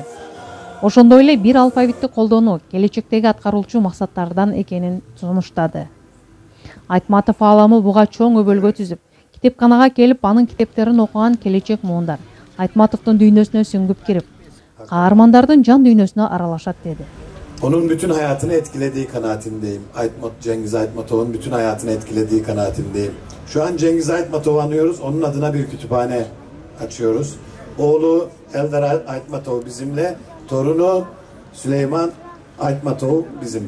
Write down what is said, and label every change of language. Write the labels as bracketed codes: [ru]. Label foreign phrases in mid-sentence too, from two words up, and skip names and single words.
[ky] Ошондой эле бир алфавитти колдонуу келечектеги аткарылчу максаттардан экенин сунуштады. Айтматов ааламы буга чоң өбөлгө түзүп, китепканага келип анын китептерин окуган келечек муундар Айтматовдун дүйнөсүнө сүңгүп кирип, каармандардын жан дүйнөсүнө аралашат dedi. [tr] Onun bütün hayatını etkilediği kanaatindeyim. Cengiz Aytmatov'un bütün hayatını etkilediği kanaatindeyim. Şu an Cengiz Aytmatov'u anıyoruz. Onun adına bir kütüphane açıyoruz. Oğlu Eldar Aytmatov bizimle. Torunu Süleyman Aytmatov bizimle.